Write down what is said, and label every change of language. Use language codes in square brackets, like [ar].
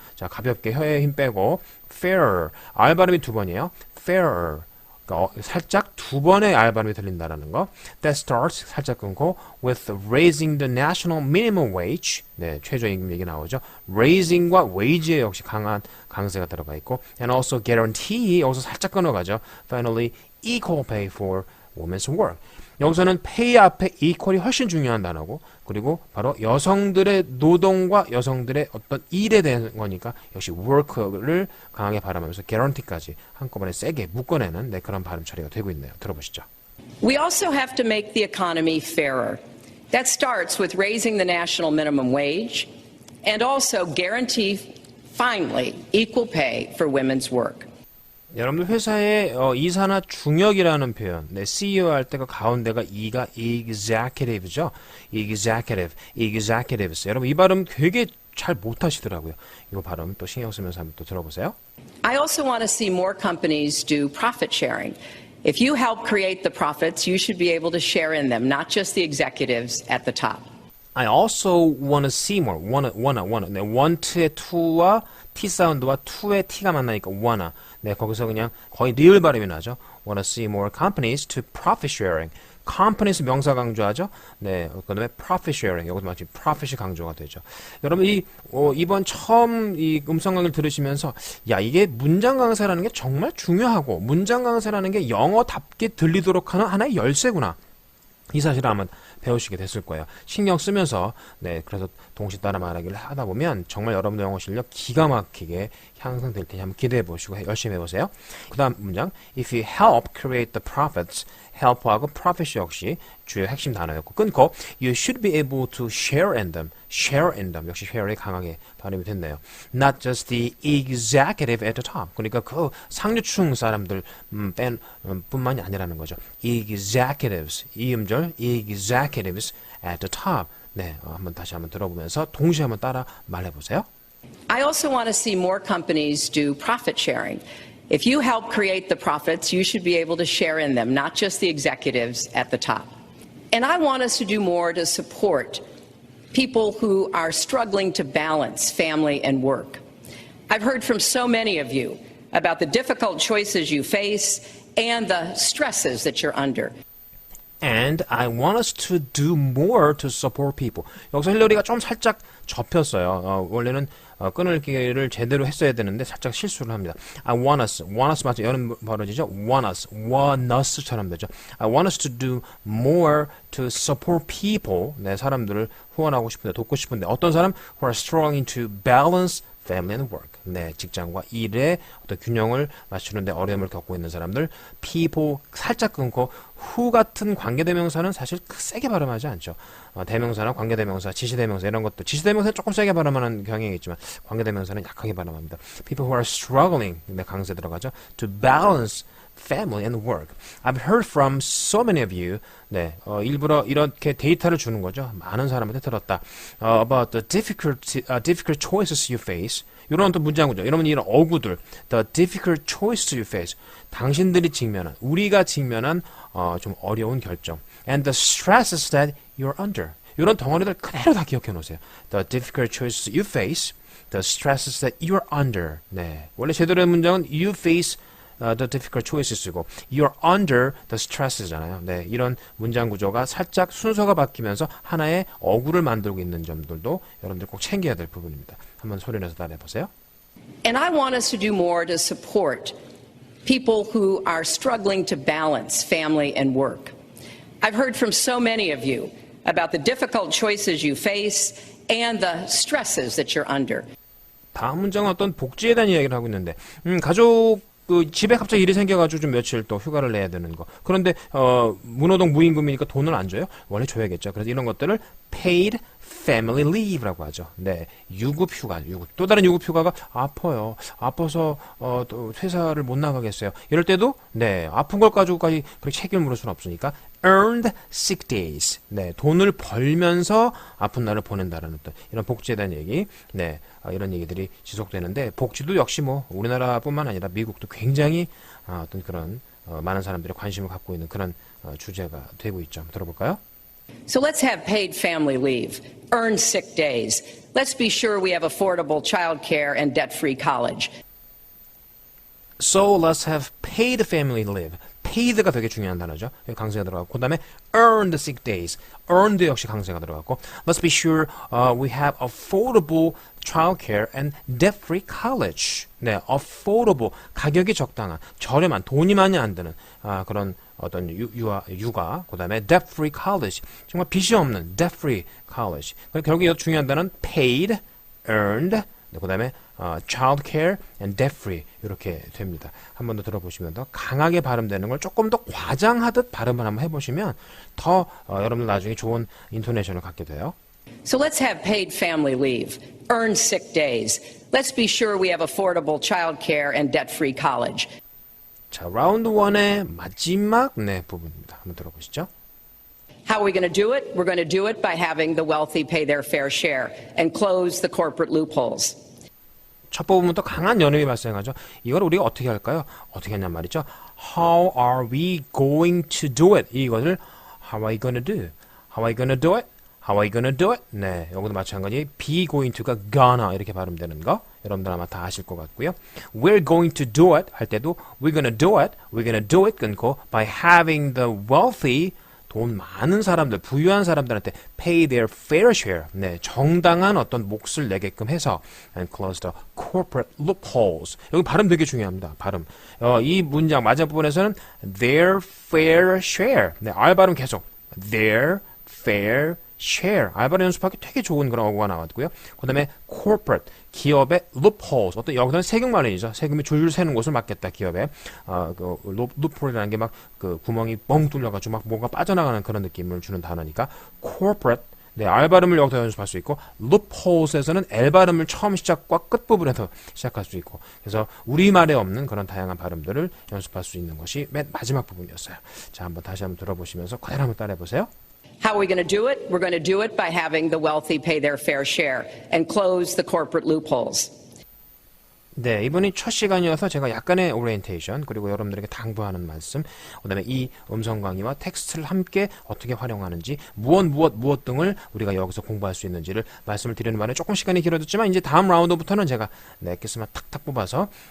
[ko] 자, 가볍게 혀에 힘 빼고 fair R 발음이 두 번이에요. fair 그러니까 살짝 두 번의 R 발음이 들린다라는 거. [en] That starts [ko] 살짝 끊고 [en] with raising the national minimum wage. [ko] 네, 최저임금 얘기 나오죠. raising과 wage에 역시 강한 강세가 들어가 있고 [en] and also guarantee [ko] 여기서 살짝 끊어가죠. [en] Finally, equal pay for women's work. [ko] 여기서는 pay 앞에 equal이 훨씬 중요한 단어고 그리고 바로 여성들의 노동과 여성들의 어떤 일에 대한 거니까 역시 work를 강하게 발음하면서 guarantee까지 한꺼번에 세게 묶어내는 네, 그런 발음 처리가 되고 있네요. 들어보시죠. [en] We also have to make the economy fairer. That starts with raising the national minimum wage and also guarantee, finally, equal pay for women's work. [ko] 여러분들 회사에 이사나 중역이라는 표현, 네, CEO 할 때 그 가운데가 E가 executive죠. [en] executives. [ko] 여러분 이 발음 되게 잘 못하시더라고요. 이 발음 또 신경 쓰면서 한번 또 들어보세요. [en] I also want to see more companies do profit sharing. If you help create the profits, you should be able to share in them, not just the executives at the top. I also want to see more. wanna. [ko] 네, want의 to와 T 사운드와 to의 T가 만나니까 wanna. 네, 거기서 그냥 거의 리을 발음이 나죠. [en] wanna see more companies to profit sharing. [ko] companies 명사 강조하죠. 네, 그다음에 profit sharing. 여기서 마치 profit이 강조가 되죠. 여러분 이번 처음 이 음성 강의를 들으시면서 야, 이게 문장 강사라는 게 정말 중요하고 문장 강사라는 게 영어답게 들리도록 하는 하나의 열쇠구나. 이 사실을 아마 배우시게 됐을 거예요. 신경 쓰면서 네, 그래서 동시 따라 말하기를 하다 보면 정말 여러분들 영어 실력 기가 막히게 향상될 테니 한번 기대해 보시고 열심히 해보세요. 그 다음 문장 [en] If you help create the profits help하고 profit [ko] 역시 주요 핵심 단어였고 끊고 [en] You should be able to share in them [ko] 역시 share이 강하게 발음이 됐네요. [en] Not just the executive at the top [ko] 그러니까 그 상류층 사람들 뿐만이 아니라는 거죠. executives 이 음절 [en] executives at the top [ko] 네, 다시 한번 들어보면서 동시에 한번 따라 말해보세요. [en] I also want to see more companies do profit sharing. If you help create the profits, you should be able to share in them, not just the executives at the top. And I want us to do more to support people who are struggling to balance family and work. I've heard from so many of you about the difficult choices you face and the stresses that you're under. And I want us to do more to support people. [ko] 여기서 힐러리가 좀 살짝 접혔어요. 원래는 끊을기를 제대로 했어야 되는데 살짝 실수를 합니다. [en] I want us [ko] 맞죠? 이런 버러지죠? want us처럼 되죠. [en] I want us to do more to support people. [ko] 네, 사람들을 후원하고 싶은데, 돕고 싶은데 어떤 사람? [en] Who are struggling to balance family and work. [ko] 네, 직장과 일의 어떤 균형을 맞추는데 어려움을 겪고 있는 사람들. people 살짝 끊고 who 같은 관계대명사는 사실 세게 발음하지 않죠. 대명사나 관계대명사, 지시대명사 이런 것도 지시대명사는 조금 세게 발음하는 경향이 있지만 관계대명사는 약하게 발음합니다. [en] People who are struggling, [ko] 네, 강세 들어가죠. [en] To balance family and work. I've heard from so many of you. [ko] 네, 일부러 이렇게 데이터를 주는 거죠. 많은 사람한테 들었다. [en] About the difficult choices you face. [ko] 이런 또 문장구죠. 이런 어구들. [en] The difficult choices you face. [ko] 당신들이 직면한, 우리가 직면한 좀 어려운 결정. [en] And the stresses that you're under. [ko] 이런 덩어리들 그대로 다 기억해 놓으세요. [en] The difficult choices you face. The stresses that you're under. [ko] 네, 원래 제대로의 문장은 [en] you face the difficult choices [ko] 이고 [en] you're under the stress [ko] 잖아요. 네, 이런 문장 구조가 살짝 순서가 바뀌면서 하나의 어구를 만들고 있는 점들도 여러분들 꼭 챙겨야 될 부분입니다. 한번 소리 내서 따라해 보세요. [en] And I want us to do more to support people who are struggling to balance family and work. I've heard from so many of you about the difficult choices you face and the stresses that you're under. [ko] 다음 문장은 어떤 복지에 대한 이야기를 하고 있는데 가족 집에 갑자기 일이 생겨가지고 좀 며칠 또 휴가를 내야 되는 거. 그런데 무노동 무임금이니까 돈을 안 줘요? 원래 줘야겠죠. 그래서 이런 것들을 paid family leave라고 하죠. 네, 유급휴가. 또 다른 유급휴가가 아파요. 아파서 또 회사를 못 나가겠어요. 이럴 때도 네, 아픈 걸 가지고까지 그렇게 책임을 물을 수는 없으니까 earned sick days. 네, 돈을 벌면서 아픈 날을 보낸다라는 어떤 이런 복지에 대한 얘기. 네, 이런 얘기들이 지속되는데 복지도 역시 뭐 우리나라뿐만 아니라 미국도 굉장히 어떤 그런 많은 사람들이 관심을 갖고 있는 그런 주제가 되고 있죠. 한번 들어볼까요? [en] So let's have paid family leave, earned sick days. Let's be sure we have affordable child care and debt-free college. So let's have paid family leave. [ko] paid가 되게 중요한 단어죠. 여기 강세가 들어가고 그 다음에 [en] earned sick days. earned [ko] 역시 강세가 들어갔고 [en] let's be sure we have affordable childcare and debt-free college. [ko] 네, affordable 가격이 적당한 저렴한 돈이 많이 안 드는 그런 어떤 육아 그 다음에 debt-free college 정말 빚이 없는 debt-free college. 그리고 결국 이 중요한 단어는 paid, earned 네, 그 다음에 childcare and debt-free 이렇게 됩니다. 한 번 더 들어보시면 더 강하게 발음되는 걸 조금 더 과장하듯 발음을 한번 해보시면 더 여러분들 나중에 좋은 인토네이션을 갖게 돼요. [en] So let's have paid family leave, earned sick days. Let's be sure we have affordable child care and debt-free college. [ko] 자, 라운드 1의 마지막 네, 부분입니다. 한번 들어보시죠. [en] How are we going to do it? We're going to do it by having the wealthy pay their fair share and close the corporate loopholes. [ko] 첫 부분부터 강한 연음이 발생하죠. 이걸 우리가 어떻게 할까요? 어떻게 하냔 말이죠. [en] How are we going to do it? 이것을 How are you going to do? How are you going to do it? How are you going to do it? [ko] 네, 여기도 마찬가지. be going to가 gonna 이렇게 발음되는 거 여러분들 아마 다 아실 것 같고요. [en] We're going to do it 할 때도 we're going to do it, we're going to do it 끊고 by having the wealthy [ko] 돈 많은 사람들, 부유한 사람들한테 [en] pay their fair share. [ko] 네, 정당한 어떤 몫을 내게끔 해서 [en] and close the corporate loopholes. [ko] 여기 발음 되게 중요합니다. 발음. 이 문장 마지막 부분에서는 their fair share. 네, R 발음 계속 their fair share. R 발음 연습하기 되게 좋은 그런 어구가 나왔고요. 그다음에 corporate 기업의 loopholes. 어떤 여기서는 세금 마련이죠. 세금이 줄줄 새는 곳을 막겠다. 기업에 그 loophole이라는 게 막 그 구멍이 뻥 뚫려가지고 막 뭔가 빠져나가는 그런 느낌을 주는 단어니까 corporate. 네, R 발음을 여기서 연습할 수 있고 loopholes에서는 L 발음을 처음 시작과 끝 부분에서 시작할 수 있고 그래서 우리말에 없는 그런 다양한 발음들을 연습할 수 있는 것이 맨 마지막 부분이었어요. 자, 한번 다시 한번 들어보시면서 그대로 한번 따라해 보세요. [en] How are we going to do it? We're going to do it by having the wealthy pay their fair share and close the corporate loopholes. [ko] 네, 이번이 첫 시간이어서 제가 약간의 오리엔테이션 그리고 여러분들에게 당부하는 말씀 그다음에 이 음성 강의와 텍스트를 함께 어떻게 활용하는지 무엇 등을 우리가 여기서 공부할 수 있는지를 말씀을 드리는 바람에 조금 시간이 길어졌지만 이제 다음 라운드부터는 제가 엑기스만 탁탁 뽑아서